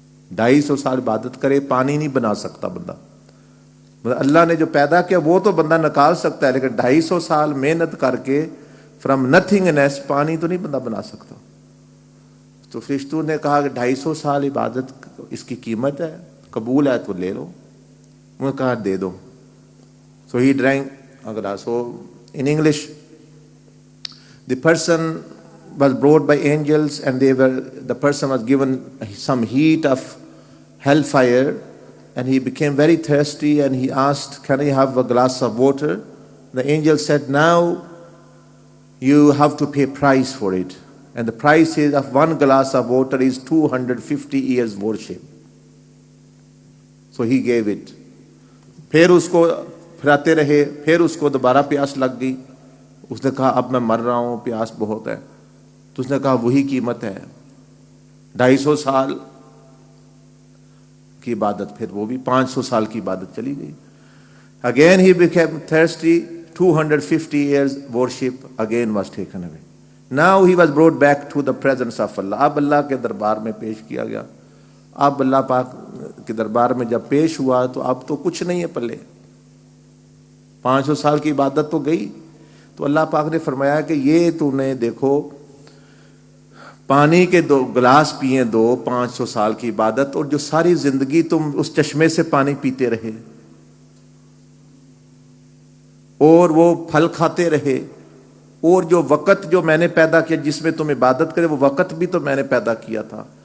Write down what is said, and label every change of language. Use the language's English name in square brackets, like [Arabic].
[Urdu] 250 سال عبادت کرے پانی نہیں بنا سکتا بندہ. اللہ نے جو پیدا کیا وہ تو بندہ نکال سکتا ہے، لیکن 250 سال محنت کر کے [English] from nothingness [Urdu] پانی تو نہیں بندہ بنا سکتا. تو فرشتوں نے کہا کہ 250 سال عبادت اس کی قیمت ہے، قبول ہے تو لے لو. انہوں نے کہا دے دو. [English] so he drank [Urdu] اگلا. [English] So in English, the person was brought by angels and the person was given some heat of hellfire, and he became very thirsty and he asked, can I have a glass of water? The angel said, now you have to pay price for it, and the price is of one glass of water is 250 years worship. So he gave it. [Urdu] پھر اس کو پھراتے رہے، پھر اس کو دوبارہ پیاس لگ گئی. اس نے کہا اب میں مر رہا ہوں، پیاس بہت ہے. تو اس نے کہا وہی قیمت ہے، 250 سال کی عبادت، پھر وہ بھی 500 سال کی عبادت چلی گئی. [English] Again he became thirsty, 250 years worship again was taken away. Now he was brought back to the presence of Allah. [Urdu] اب اللہ کے دربار میں پیش کیا گیا. اب اللہ پاک کے دربار میں جب پیش ہوا تو اب تو کچھ نہیں ہے پلے. 500 سال کی عبادت تو گئی. تو اللہ پاک نے فرمایا کہ یہ تو نے دیکھو پانی کے 2 گلاس پیے، 500 سال کی عبادت، اور جو ساری زندگی تم اس چشمے سے پانی پیتے رہے اور وہ پھل کھاتے رہے، اور جو وقت جو میں نے پیدا کیا جس میں تم عبادت کرے وہ وقت بھی تو میں نے پیدا کیا تھا.